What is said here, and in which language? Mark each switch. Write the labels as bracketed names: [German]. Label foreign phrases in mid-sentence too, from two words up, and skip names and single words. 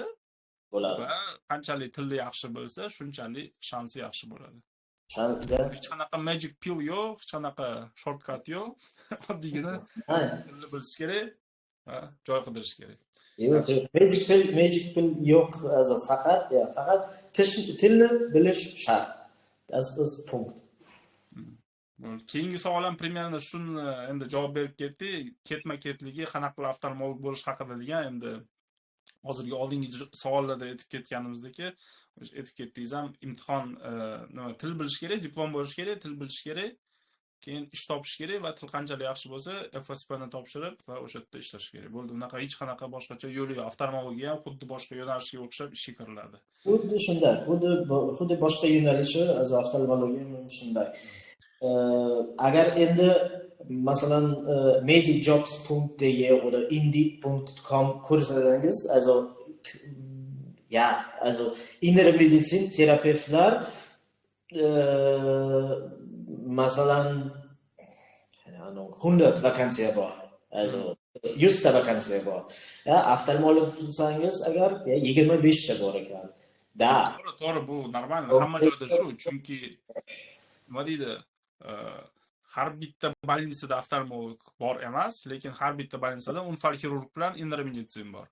[Uzbek] Va qanchalik tilni yaxshi bilsa, shunchalik shansi yaxshi bo'ladi. Hech qanaqa [English] magic pill [Uzbek] yo'q, hech qanaqa shortcut yo'q. Oddiygina tilni bilish kerak va joy qidirish kerak. Yo'q, [English] magic pill [Uzbek] yo'q, also faqat tilni bilish shart. [German] Das ist Punkt. [Uzbek] Keyingi savolim примерно shuni endi javob berib ketdi. Ketma-ketligi qanaqa qilib oftalmolog bo'lish haqida degan, endi hozirgi oldingi savollarda aytib ketganimizdek, aytib ketdingiz ham, imtihon nima, til bilish kerak, diplom bo'lish kerak, til bilish kerak, keyin ish topish kerak va til qanchalik yaxshi bo'lsa, FSP ni topshirib va o'sha yerda ishlash kerak. Bo'ldi, unaqa hech qanaqa boshqacha yo'li yo'q. Oftalmologiya ham xuddi boshqa yo'nalishga o'xshab ishga kiriladi. Xuddi shunday, xuddi boshqa yo'nalishi, az oftalmologiya shunday. Agar endi masalan medijobs.de oder indeed.com ko'rsangiz, also [German] innere medizin [Uzbek] terapeutlar masalan 100 vakansiya bor. Also 100 ta vakansiya bor. Ya, oftalmolog bo'lsangiz agar 25 ta bor ekan. Da. To'g'ri, bu normal. Hamma joyda shu, chunki nima deydi, har bitta больницада oftalmolog bor emas, lekin har bitta больницада unfal xirurg bilan [German] innere meditsin [Uzbek] bor.